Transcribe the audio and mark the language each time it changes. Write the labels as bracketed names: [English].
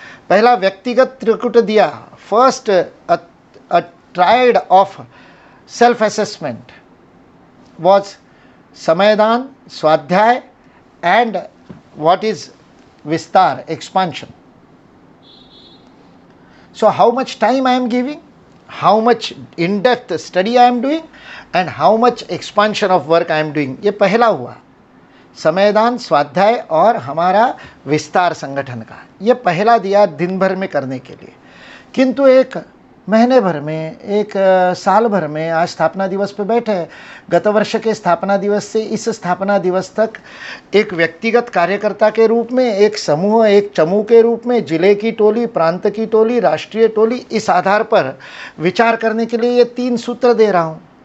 [Hindi] पहला व्यक्तिगत त्रिकुट दिया, [English] First a triad of self assessment was समयदान, स्वाध्याय and what is विस्तार, expansion. So how much time I am giving, how much in-depth study I am doing and how much expansion of work I am doing. [Hindi] ये पहला हुआ, समयदान, स्वाध्याय और हमारा विस्तार संगठन का। ये पहला दिया दिन भर में करने के लिए। किंतु एक महीने भर में, एक साल भर में, आज स्थापना दिवस पे बैठे, गत वर्ष के स्थापना दिवस से इस स्थापना दिवस तक एक व्यक्तिगत कार्यकर्ता के रूप में, एक समूह, एक चमूह के रूप में, जिले की टोली, प्रांत की टोली, राष्ट्रीय टोली, इस आधार पर विचार करने के लिए ये 3 सूत्र दे रहा हूँ।